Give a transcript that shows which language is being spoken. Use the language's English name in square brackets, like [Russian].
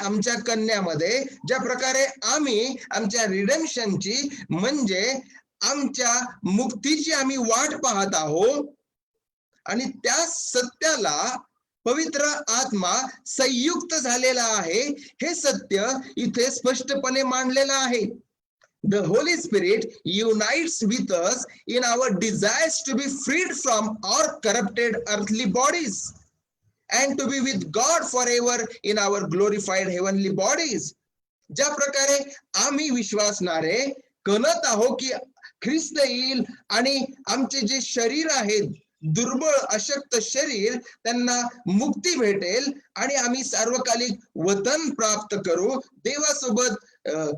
[Marathi] आमच्या कन्यामध्ये ज्या प्रकारे आम्ही आमच्या रिडेम्पशनची म्हणजे आमच्या मुक्तीची आम्ही वाट पाहत आहोत आणि त्या सत्याला पवित्र आत्मा संयुक्त झालेला आहे हे सत्य इथे स्पष्टपणे मांडलेलं आहे. [English] The Holy Spirit unites with us in our desires to be freed from our corrupted earthly bodies and to be with God forever in our glorified heavenly bodies. [Marathi] ज्या प्रकारे आम्ही विश्वासणारे कणत आहोत की ख्रिस्त येईल आणि आमचे जे शरीर आहेत दुर्बळ अशक्त शरीर त्यांना मुक्ती भेटेल आणि आम्ही सार्वकालिक वतन प्राप्त करू, देवासोबत